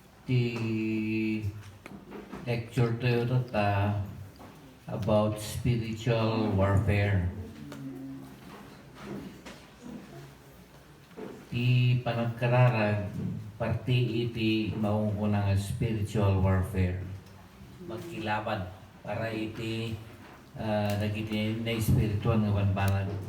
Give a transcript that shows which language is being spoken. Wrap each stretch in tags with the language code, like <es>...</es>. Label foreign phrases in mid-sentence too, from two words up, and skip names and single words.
<ilo>Ti lecture tayo tata</ilo> <en>about spiritual warfare.</en> <ilo>Ti panagkararag parti iti maunguna nga</ilo> <en>spiritual warfare.</en> <ilo>Magkilaban para iti nagiti na espiritual nga banbanag.</ilo>